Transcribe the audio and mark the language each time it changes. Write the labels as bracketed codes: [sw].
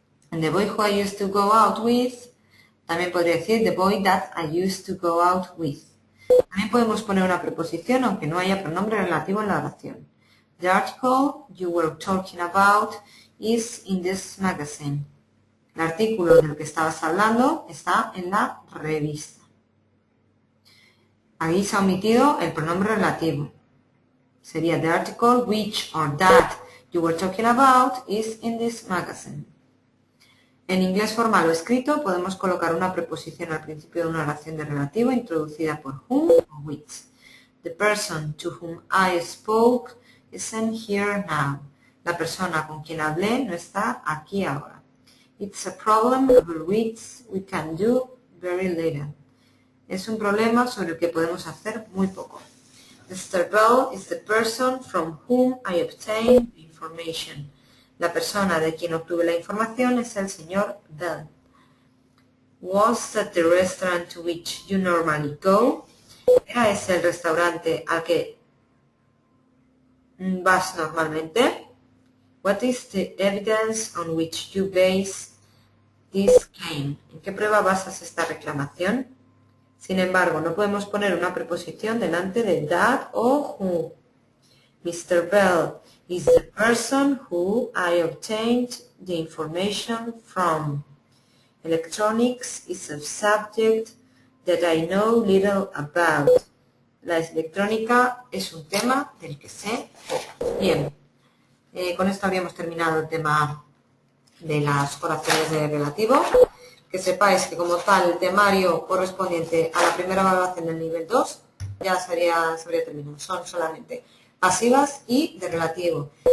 [en] And the boy who I used to go out with, [es] también podría decir [en] the boy that I used to go out with. [es] También podemos poner una preposición aunque no haya pronombre relativo en la oración. [en] The article you were talking about is in this magazine. [es] El artículo del que estabas hablando está en la revista. Ahí se ha omitido el pronombre relativo. Sería [en] the article which or that you were talking about is in this magazine. [es] En inglés formal o escrito podemos colocar una preposición al principio de una oración de relativo introducida por whom o which. [en] The person to whom I spoke isn't here now. [es] La persona con quien hablé no está aquí ahora. [en] It's a problem over which we can do very little. [es] Es un problema sobre el que podemos hacer muy poco. [en] Mr. Bell is the person from whom I obtained the information. [es] La persona de quien obtuve la información es el señor Bell. [en] Was that the restaurant to which you normally go? [es] ¿Era ese el restaurante al que vas normalmente? [en] What is the evidence on which you base this claim? [es] ¿En qué prueba basas esta reclamación? Sin embargo, no podemos poner una preposición delante de that o who. [en] Mr. Bell is the person who I obtained the information from. Electronics is a subject that I know little about. [es] La electrónica es un tema del que sé poco. Bien, con esto habíamos terminado el tema de las oraciones de relativo. Que sepáis que como tal el temario correspondiente a la primera evaluación del nivel 2 ya se habría terminado. Son solamente pasivas y de relativo.